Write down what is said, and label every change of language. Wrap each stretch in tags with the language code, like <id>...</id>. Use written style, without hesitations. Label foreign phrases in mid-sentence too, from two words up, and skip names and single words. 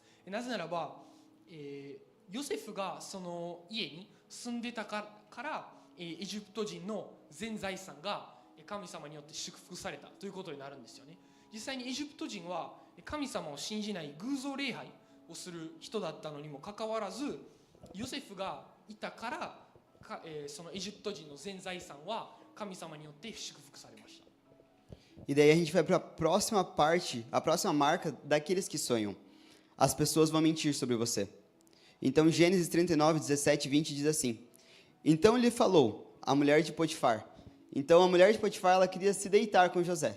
<ja>なぜならば、ヨセフがその家に住んでたからエジプト人の全財産が神様によって祝福されたということになるんですよね。実際にエジプト人は神様を信じない偶像礼拝をする人だったのにもかかわらず、ヨセフがいたからそのエジプト人の全財産は神様によって祝福されました。</ja> <pt>E daí a gente vai para a próxima parte, a próxima marca daqueles que sonham. As pessoas vão mentir sobre você. Então, Gênesis 39, 17 e 20 diz assim, então lhe falou a mulher de Potifar. Então, a mulher de Potifar, ela queria se deitar com José.</pt>